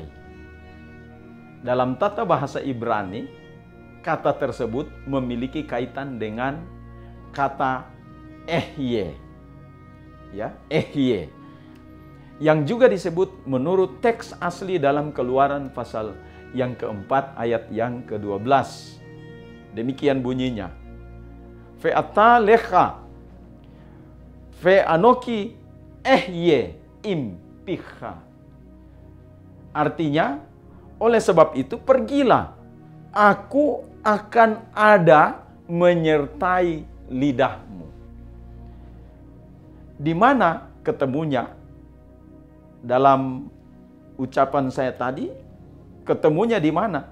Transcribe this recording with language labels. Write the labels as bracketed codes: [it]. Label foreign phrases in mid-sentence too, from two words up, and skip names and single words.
[id] Dalam tata bahasa Ibrani, kata tersebut memiliki kaitan dengan kata Ehye. Ya, Ehye. Yang juga disebut menurut teks asli dalam Keluaran pasal yang keempat ayat yang ke-12. Demikian bunyinya. [he] Ve'ata lecha ve'anoki ehye impicha. [id] Artinya, oleh sebab itu pergilah, aku akan ada menyertai lidahmu. Di mana ketemunya dalam ucapan saya tadi, ketemunya di mana?